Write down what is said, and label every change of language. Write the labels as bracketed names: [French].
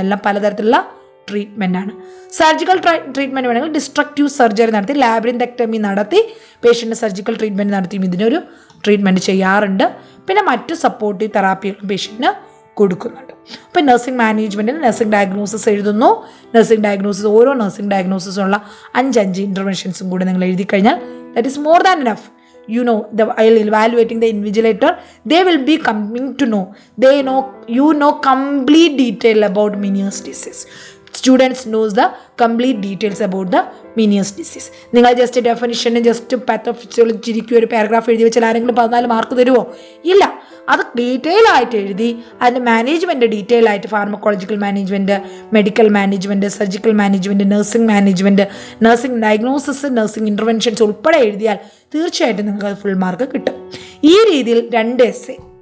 [Malayalam] എല്ലാം പലതരത്തിലുള്ള ട്രീറ്റ്മെൻറ്റാണ്. Surgical treatment വേണമെങ്കിൽ ഡിസ്ട്രക്റ്റീവ് സർജറി നടത്തി, ലാബ്രിന്തക്ടമി നടത്തി പേഷ്യൻറ്റ് സർജിക്കൽ ട്രീറ്റ്മെൻറ്റ് നടത്തിയും ഇതിനൊരു ട്രീറ്റ്മെൻറ്റ് ചെയ്യാറുണ്ട്. പിന്നെ മറ്റു സപ്പോർട്ടീവ് തെറാപ്പികളും പേഷ്യൻറ്റിന് കൊടുക്കുന്നുണ്ട്. അപ്പോൾ നഴ്സിംഗ് മാനേജ്മെൻറ്റിൽ നഴ്സിംഗ് ഡയഗ്നോസിസ് എഴുതുന്നു. നഴ്സിംഗ് ഡയഗ്നോസിസ്, ഓരോ നഴ്സിംഗ് ഡയഗ്നോസിസുള്ള 5 ഇൻ്റർവെൻഷൻസും കൂടി നിങ്ങൾ എഴുതി കഴിഞ്ഞാൽ [English] That is more than enough. You know, while evaluating the invigilator, they will be coming to know. You know complete detail about Meniere's disease. Students knows the complete details about the Meniere's disease. [Malayalam] നിങ്ങൾ just definition just പാത്തോഫിസിയോളജിക്ക് ഒരു paragraph എഴുതി വെച്ചാൽ ആരെങ്കിലും 14 mark തരുമോ? ഇല്ല. അത് detail ആയിട്ട് എഴുതി അതിൻ്റെ മാനേജ്മെൻറ്റ് ഡീറ്റെയിൽ ആയിട്ട്, pharmacological management, medical management, surgical management, nursing management, nursing diagnosis, nursing interventions ഉൾപ്പെടെ എഴുതിയാൽ തീർച്ചയായിട്ടും നിങ്ങൾക്ക് അത് ഫുൾ മാർക്ക് കിട്ടും. ഈ രീതിയിൽ 2 എസ്സേ,